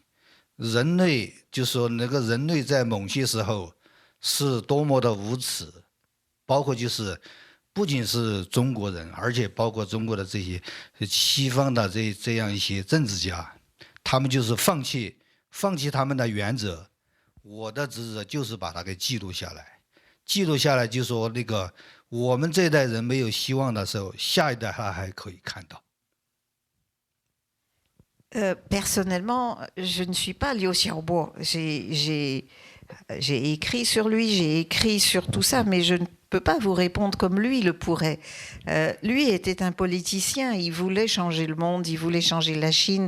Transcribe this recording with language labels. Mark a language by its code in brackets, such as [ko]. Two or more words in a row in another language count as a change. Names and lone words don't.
[zh] 人类就说那个人类在某些时候是多么的无耻，包括就是不仅是中国人，而且包括中国的这些西方的这样一些政治家，他们就是放弃他们的原则。我的职责就是把它给记录下来，记录下来就说那个我们这代人没有希望的时候，下一代他还可以看到。 [fr] Personnellement, je ne suis pas Liu Xiaobo. J'ai écrit sur lui, j'ai écrit sur tout ça, mais je ne peux pas vous répondre comme lui le pourrait. Lui était un politicien, il voulait changer le monde, il voulait changer la Chine.